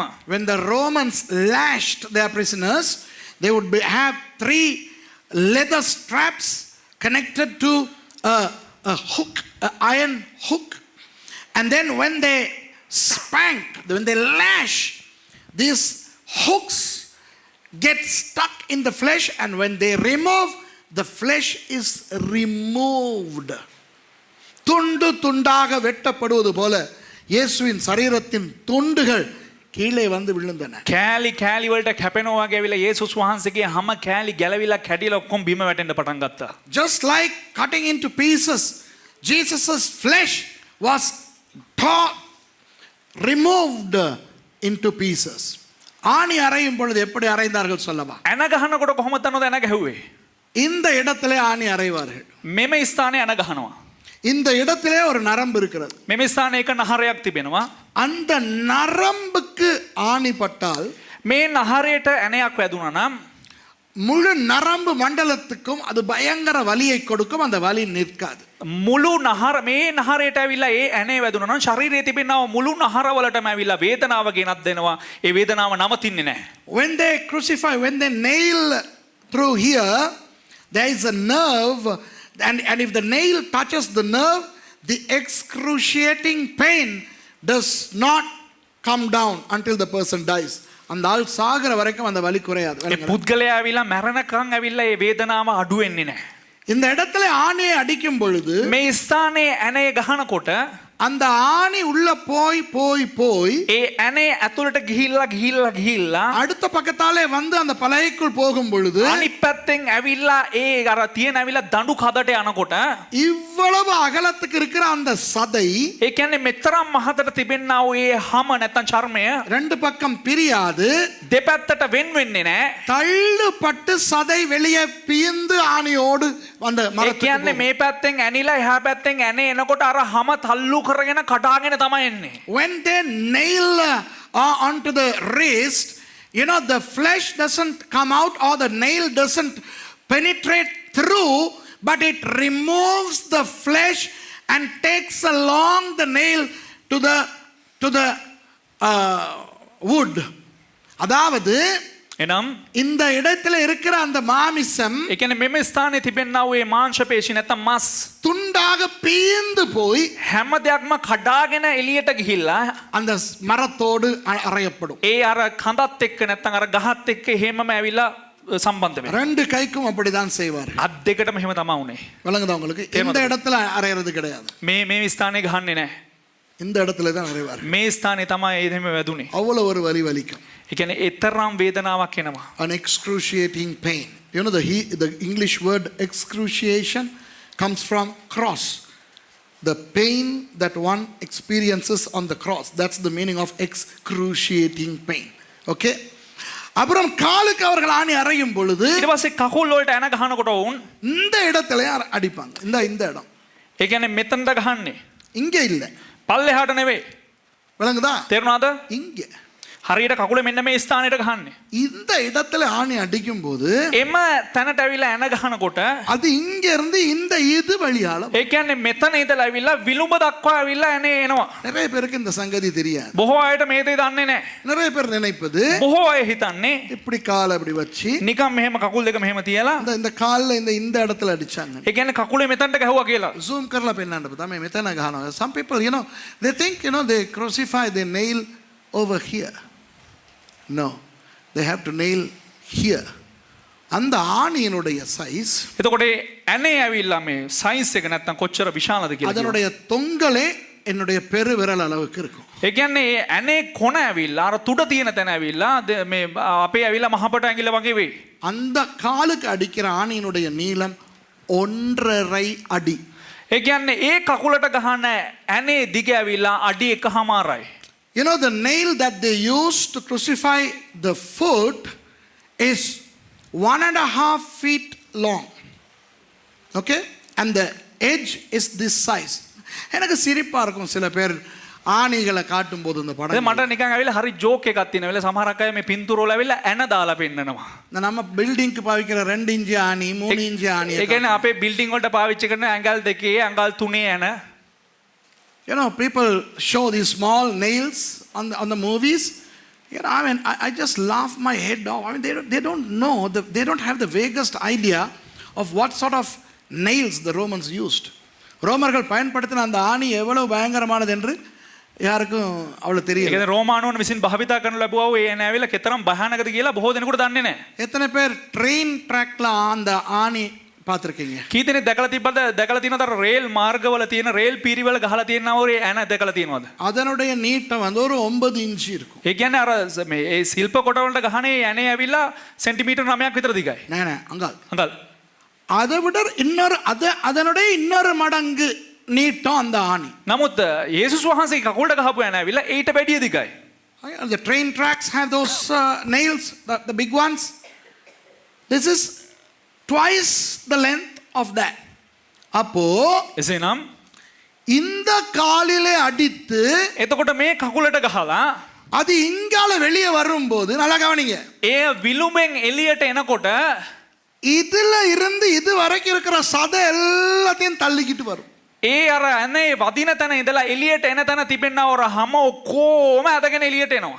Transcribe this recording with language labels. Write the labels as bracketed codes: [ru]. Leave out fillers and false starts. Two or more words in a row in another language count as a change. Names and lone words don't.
[en] When the Romans lashed their prisoners, they would have 3 leather straps connected to a hook, an iron hook, and then when they spank, when they lash, these hooks get stuck in the flesh, and when they remove, the flesh is removed. [ta] துண்டு துண்டாக வெட்டப்படுவது போல இயேசுவின் சரீரத்தின் துண்டுகள் கீழே வந்து விழுந்தன. [si] කෑලි කෑලි වලට කැපෙනවා වගේ ඇවිල්ලා යේසුස් වහන්සේගේ හැම කෑලි ගැලවිලා කැඩිලා ඔක්කොම බිම වැටෙන්න පටන් ගත්තා. [en] Just like cutting into pieces, Jesus's flesh was removed into pieces. [ta] ஆணி அறையும் பொழுது எப்படி அறைந்தார்கள் சொல்லவா? [si] ඇන ගහනකොට කොහොමද තනද ඇන ගැහුවේ? [ta] இந்த இடத்திலே ஆணி அறைவார்கள். [si] මෙම ස්ථානේ ඇන ගහනවා. [ta] இந்த இடத்திலே ஒரு நரம்பு இருக்கிறது. [si] මෙම ස්ථානේ එක නහරයක් තිබෙනවා. [ta] அந்த நரம்புக்கு ஆணி பட்டால் [si] මේ නහරයට ඇනයක් වැදුනා නම් [ta] முழு நரம்பு மண்டலத்துக்கும் அது பயங்கர வலியை கொடுக்கும். அந்த வலி நிற்காது. [si] මුළු නහර මේ නහරයට ඇවිල්ලා ඒ ඇනේ වැදුනා නම් ශරීරයේ තිබෙනා මුළු නහරවලටම ඇවිල්ලා වේදනාව ගෙනත් දෙනවා. ඒ වේදනාව නවතින්නේ නැහැ. [en] When they crucify, when they nail through here, there is a nerve, and if the nail touches the nerve, the excruciating pain does not come down until the person dies. [ta] அந்த ஆள் சாகர வரைக்கும் அந்த வலி குறையாது. [si] ඒ පුද්ගලයා ඇවිල්ලා මැරෙනකන් ඇවිල්ලා ඒ වේදනාව අඩු වෙන්නේ නැහැ. [ta] இந்த இடத்துல ஆணியை அடிக்கும் பொழுது [si] මේ ස්ථානයේ ඇනේ ගහනකොට [ta] அந்த ஆணி உள்ள போய் போய் போய் [si] ඒ ඇනේ ඇතුළට ගිහිල්ලා [ta] அடுத்த பக்கத்தாலே வந்து அந்த பலகைக்குள் போகும் பொழுது [si] අනිත් පැත්තෙන් ඇවිල්ලා ඒ අර තියෙන ඇවිල්ලා දඬු කඩට යනකොට [ta] இவ்வளவு அகலத்துக்கு இருக்கிற அந்த சதை [si] ඒ කියන්නේ මෙතරම් මහතට තිබෙනා වූ ඒ හැම නැත්තම් චර්මය [ta] ரெண்டு பக்கம் பிரியாது, [si] දෙපැත්තට වෙන් වෙන්නේ නැහැ. [ta] தள்ளுப்பட்டு சதை வெளியே பிய்ந்து ஆணியோடு அந்த [si] ඒ [ta] மரத்துக்கு [si] කියන්නේ [ta] போகும். [si] මේ පැත්තෙන් ඇනිලා එහා පැත්තෙන් ඇනේ එනකොට අර හැම තල්ලු කරගෙන කඩාගෙන තමයි එන්නේ. [en] When they nail onto the wrist, you know, the flesh doesn't come out or the nail doesn't penetrate through, but it removes the flesh and takes along the nail to the wood. [ta] அதாவது [si] එනම් [ta] இந்த இடத்துல இருக்கிற அந்த மாமிசம் [si] ඒ කියන්නේ මෙම ස්ථානයේ තිබෙනා වූ ඒ මාංශ පේශි නැත්තම් මස් [ta] துண்டாக பீந்து போய் [si] හැම දෙයක්ම කඩාගෙන එළියට ගිහිල්ලා [ta] அந்த மரத்தோடு அறையப்படும். [si] ඒ අර කඳත් එක්ක නැත්තම් අර ගහත් එක්ක එහෙමම ඇවිල්ලා සම්බන්ධ වෙනවා. [ta] ரெண்டு கைக்கும் அப்படிதான் செய்வார். [si] අත් දෙකටම එහෙම තමයි උනේ. [ta] விளங்குதா உங்களுக்கு? இந்த இடத்துல அறையிறது கிடையாது. [si] මේ ස්ථානේ ගහන්නේ නැහැ. [ta] இந்த இடத்துல தான் அறைவார். [si] මේ ස්ථානේ තමයි එහෙම වැදුනේ. [ta] அவ்வளவு ஒரு வலி வலிக்கும். [si] ඒ කියන්නේ ඊතරම් වේදනාවක් එනවා. [en] An excruciating pain. You know, the English word excruciation comes from cross. The pain that one experiences on the cross. That's the meaning of excruciating pain. Okay? [ta] அப்புறம் காலுக்கு அவர்கள் ஆணி அறையும் பொழுது [si] ඊට පස්සේ කකුල් වලට ඇන ගහනකොට වුන් [ta] இந்த இடத்துல அடிப்பாங்க. இந்த இடம் [si] ඒ කියන්නේ මෙතනට ගහන්නේ. [ta] இங்க இல்ல. [si] පල්ලෙහාට නෙවෙයි. [ta] விளங்குதா? [si] තේරුණාද? [ta] இங்க [si] හරියට කකුල මෙන්න මේ ස්ථානෙට ගහන්නේ. [ta] இந்த இடத்துல ஆணி அடிக்கும் போது [si] එම තැනට ඇවිල්ලා ඇන ගහනකොට [ta] அது இங்க இருந்து இந்த இது வழியால [si] ඒ කියන්නේ මෙතන ඉඳලා ඇවිල්ලා විලුඹ දක්වා ඇවිල්ලා ඇනේ එනවා. [ta] நிறைய பேருக்கு இந்த சங்கதி தெரியாது. [si] බොහෝ අයට මේ දේ දන්නේ නැහැ. [ta] நிறைய பேர் நினைப்பது [si] බොහෝ අය හිතන්නේ [ta] இப்படி காலை அப்படி வச்சு [si] නිකන් මෙහෙම කකුල් දෙක මෙහෙම තියලා [ta] இந்த கால்ல இந்த இடத்துல அடிச்சாங்க. [si] ඒ කියන්නේ කකුලේ මෙතනට ගැහුවා කියලා. zoom කරලා පෙන්නන්න තමයි මෙතන ගහනවා. [en] some people they think they crucify, they nail over here. No, they have to nail here. [ta] அந்த ஆணியினுடைய சைஸ், [si] එතකොට ඇනේ ඇවිල්ලා මේ සයිස් එක නැත්තම් කොච්චර විශාලද කියලා. [ta] அதனுடைய தொங்கலே என்னுடைய பெருவிரல் அளவுக்கு இருக்கும். [si] ඒ කියන්නේ ඒ ඇනේ කොන ඇවිල්ලා අර තුඩ තියෙන තැන ඇවිල්ලා මේ අපේ ඇවිල්ලා මහපට ඇඟිල්ල වගේ වෙයි. [ta] அந்த காலுக்கு அடிக்கிற ஆணியினுடைய நீளம் 1.5 அடி. [si] ඒ කියන්නේ ඒ කකුලට ගහන ඇනේ දිග ඇවිල්ලා අඩි 1.5යි. [en] The nail that they use to crucify the foot is 1.5 feet long. Okay? And the edge is this size. [ta] எனக்கு சிரிப்பா இருக்கும் சில பேர் ஆணிகளை காட்டும் போது இந்த படம். [si] මට නිකන් ඇවිල්ලා හරි ජෝක් එකක් තියෙන වෙලාව සමහරක් අය මේ පින්තූර වල ඇවිල්ලා ඇන දාලා පෙන්නනවා. [ta] நம்ம பில்டிங்க்கு பாவிக்கிற 2 இன்ச் ஆணி 3 இன்ச் ஆணி. [si] ඒ කියන්නේ අපේ බිල්ඩින් වලට පාවිච්චි කරන ඇඟල් දෙකේ ඇඟල් තුනේ ඇන. [en] People show these small nails on the movies. I just laugh my head off. They don't know, they don't have the vaguest idea of what sort of nails the Romans used. [ta] ரோமர்கள் பயன்படுத்தின அந்த ஆணி எவ்வளவு பயங்கரமானது என்று யாருக்கும் அவ்வளவு தெரியல. [si] ඒ කියන්නේ රෝමානුවන් විසින් භාවිතා කරන ලැබුවා ඒ ඇනවිල්ලා කෙතරම් භයානකද කියලා බොහෝ දෙනෙකුට දන්නේ නැහැ. [ta] எத்தனை பேர் [en] train track [ta] அந்த ஆணி பார்த்திருக்கீங்க? [si] කී දෙනෙක් දැකලා තියෙනවද රේල් මාර්ගවල තියෙන රේල් පීරිවල ගහලා තියෙනවා ඔය ඇන දැකලා තියෙනවද? [ta] அதனுடைய நீட்டம் ஒரு 9 இன்ச் இருக்கும். [si] ඒ කියන්නේ අර මේ ඒ ශිල්ප කොට වලට ගහනේ ඇනේ ඇවිල්ලා සෙන්ටිමීටර් 9ක් විතර දිගයි. නෑ අඟල්. අඟල්. [ta] அதை விட அதனுடைய இன்னொரு மடங்கு நீட்டம் அந்த ஆணி. [si] නමුත් යේසුස් වහන්සේ කකුලට ගහපු ඇන ඇවිල්ලා ඊට වැඩිය දිගයි. [en] The train tracks have those nails, the big ones. This is twice the length of that. [ta] அப்போ [si] එසේනම් [ta] இந்த காலிலே அடித்து [si] එතකොට මේ කකුලට ගහලා [ta] அது இங்கால வெளியே வரும்போது நல்லா கவனிங்க. [si] ඒ විලුඹෙන් එළියට එනකොට [ta] இதுல இருந்து இது வரைக்கும் இருக்கிற சதை எல்லாத்தையும் தள்ளிக்கிட்டு வரும். [si] ඒ අර ඇනේ වදින තැන ඉඳලා එළියට එන තැන තිබෙනා ඔර හැම ඔක්කොම ඇදගෙන එළියට එනවා.